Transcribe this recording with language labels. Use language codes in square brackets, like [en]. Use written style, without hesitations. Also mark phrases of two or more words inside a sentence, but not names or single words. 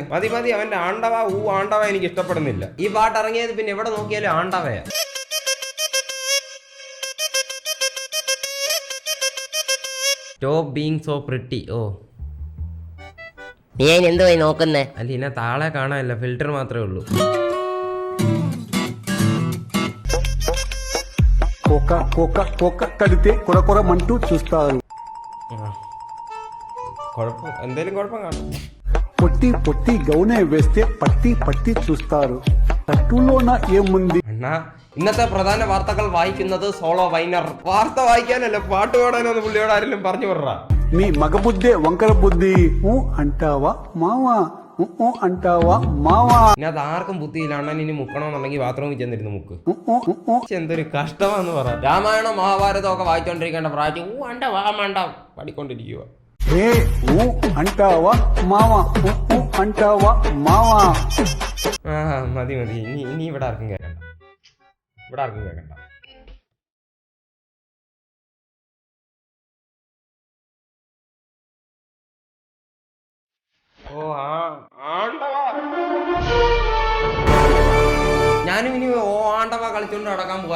[ml] മതി അവന്റെ ആണ്ടവാ ആണ്ടവാ എനിക്ക് ഇഷ്ടപ്പെടുന്നില്ല. ഈ പാട്ട് ഇറങ്ങിയത് പിന്നെ എവിടെ നോക്കിയാലും ആണ്ടവയാ. [en] Stop being so pretty. ഓ [ml] നീ എന്തോ നോക്കുന്നേ? അല്ല, ഇന്നെ താളെ കാണാനില്ല, ഫിൽറ്റർ മാത്രമേ ഉള്ളൂ. [te] కోక కడితే కొర మంటూ చూస్తారు. [ml] കുഴപ്പം എന്തേലും കുഴപ്പം കാണും. [te] పొట్టి పొట్టి గౌనే వేస్తే పట్టి పట్టి చూస్తారు తట్టులోన ఏముంది [ml] അണ്ണാ ഇന്നത്തെ പ്രധാന വാർത്തകൾ വായിക്കുന്നത് സോളോ വൈനർ. വാർത്ത വായിക്കാനല്ല പാട്ട് പാടാനൊന്ന് പുള്ളിയോട് ആരെങ്കിലും പറഞ്ഞു വിടറാ. [te] మీ మగబుద్ధే వంకర బుద్ధి ఊ అంటావా మావా ఊ అంటావా మావా [ml] ഇനി അത് ആർക്കും ബുദ്ധിയില്ല. അണ്ണൻ ഇനി മുക്കണമെന്നുണ്ടെങ്കിൽ ബാത്റൂമിൽ ചെന്നിരുന്ന് മുക്ക്. ఊ എന്തൊരു കഷ്ടമാന്ന് പറ. രാമായണം മഹാഭാരതം ഒക്കെ വായിച്ചോണ്ടിരിക്കേണ്ട പ്രായം അണ്ട വാ മണ്ട പഠിക്കൊണ്ടിരിക്കുക. [te] ఏ ఊ అంటావా మావా ఊ అంటావా మావా [ml] ആ മതി മതി. ഇനി ഇവിടെ ആർക്കും കേൾക്കണ്ട. ഇവിടെ ആർക്കും കേൾക്കണ്ട. ഓ ആണ്ടവാ. ഞാനും ഇനി ആണ്ടവ കളിച്ചോണ്ട് നടക്കാൻ പോകും.